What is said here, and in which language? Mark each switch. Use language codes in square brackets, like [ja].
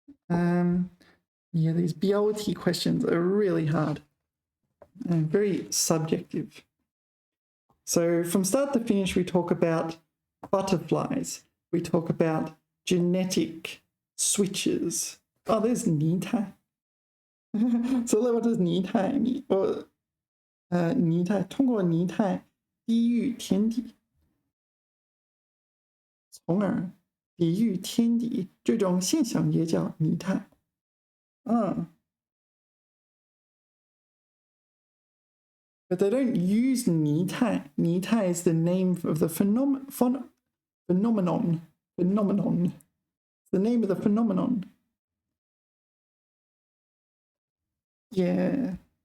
[en] Yeah, these 标题 questions are really hard and very subjective. So from start to finish, we talk about butterflies. We talk about genetic switches. Oh, there's 拟态. So what does 拟态 mean? [zh] Or 拟态通过拟态抵御天敌，从而抵御天敌，这种现象也叫拟态。 [en] But they don't use 拟态. 拟态 is the name of the phenomenon. It's the name of the phenomenon. Yeah.